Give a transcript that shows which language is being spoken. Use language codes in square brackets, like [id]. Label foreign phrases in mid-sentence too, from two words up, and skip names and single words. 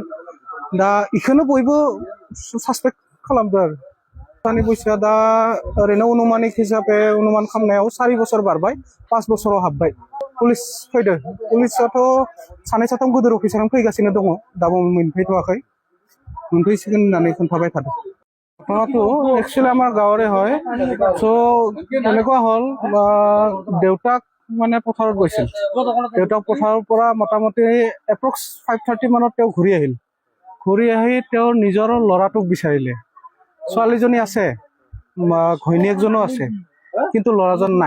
[brx] दा इखौनो बयबो सासपेक्ट खालामदों आरो दानि बैसोआ दा ओरैनो अनुमानिक हिसाबै अनुमान खालामनायाव 4 बोसोर बारबाय, 5 बोसोराव हाबबाय। पुलिस फैदों, पुलिसआथ' 2-3 गोदोर अफिसारानो फैगासिनो दङ, दाबो मोनफैथ'वाखै, मोनफैसिगोन होननानै खोन्थाबाय थादों। [as] ঘটনাটো একচুৱেলি আমাৰ গাঁৱৰে হয়। চ' তেনেকুৱা হ'ল দেউতাক মানে পথাৰত গৈছিল। দেউতাক পথাৰৰ পৰা মোটামুটি এপ্ৰক্স 5:30 মানত তেওঁ ঘূৰি আহিল। ঘূৰি আহি তেওঁৰ নিজৰ ল'ৰাটোক বিচাৰিলে। ছোৱালীজনী আছে, ঘৈণীয়েকজনো আছে, কিন্তু ল'ৰাজন নাই।